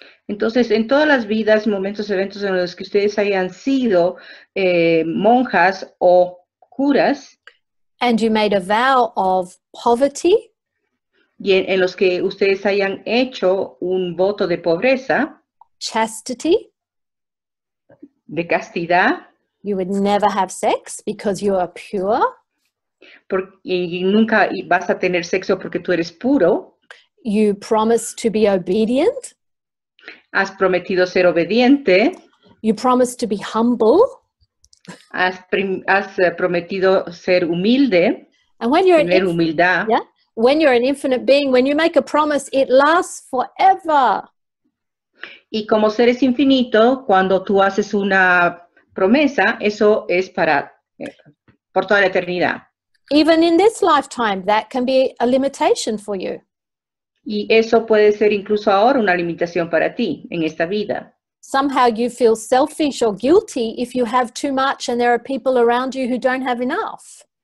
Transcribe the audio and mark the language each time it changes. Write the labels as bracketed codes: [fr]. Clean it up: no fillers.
[es] Entonces, en todas las vidas, momentos, eventos en los que ustedes hayan sido monjas o curas. [en] And you made a vow of poverty. [es] Y en los que ustedes hayan hecho un voto de pobreza. [en] Chastity. [es] De castidad. [en] You would never have sex because you are pure. [es] Y nunca vas a tener sexo porque tú eres puro. [en] You promise to be obedient. [es] Has prometido ser obediente. [en] You promise to be humble. [es] Has prometido ser humilde. [en] And when you're [es] tener humildad. [en] Yeah, when you're an infinite being, when you make a promise, it lasts forever. [es] Y como seres infinitos, cuando tú haces una promesa, eso es por toda la eternidad. [en] Even in this lifetime, that can be a limitation for you. [es] Y eso puede ser incluso ahora una limitación para ti en esta vida. [en] Somehow you feel selfish or guilty if you have too much and there are people around you who don't have enough.